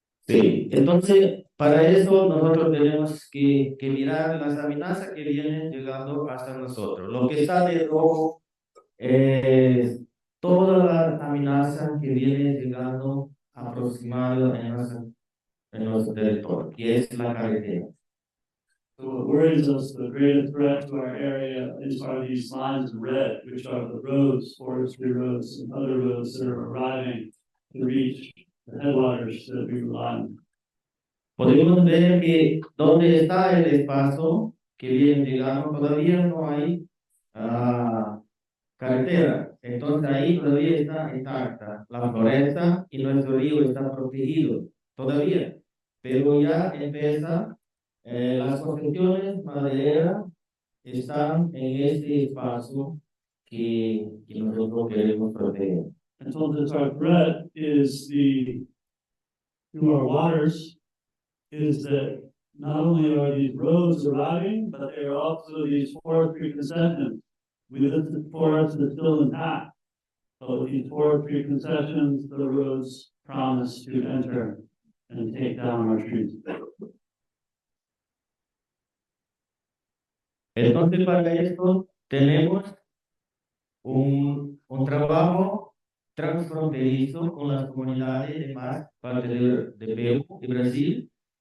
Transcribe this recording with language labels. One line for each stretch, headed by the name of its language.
Spanish: Sí, entonces para eso nosotros tenemos que mirar las amenazas que vienen llegando hasta nosotros. Lo que está de rojo es todas las amenazas que vienen llegando aproximado en nuestro territorio, que es la carretera.
English: So what worries us, the greatest threat to our area are these lines in red, which are the roads, forestry roads and other roads that are arriving to reach the headwaters that we rely on.
Spanish: Podemos ver que donde está el espacio que viene llegando todavía no hay carretera. Entonces ahí todavía está intacta la floresta y nuestro río está protegido todavía. Pero ya empieza las construcciones madereras están en este espacio que nosotros queremos proteger.
English: Entonces our threat is to our waters is that not only are these roads arriving, but they are also these forestry concessions. We live in forests that are still intact. But with these forestry concessions, the roads promise to enter and take down our trees.
Spanish: Entonces para esto tenemos un trabajo transfronterizo con las comunidades de más parte de Perú y Brasil.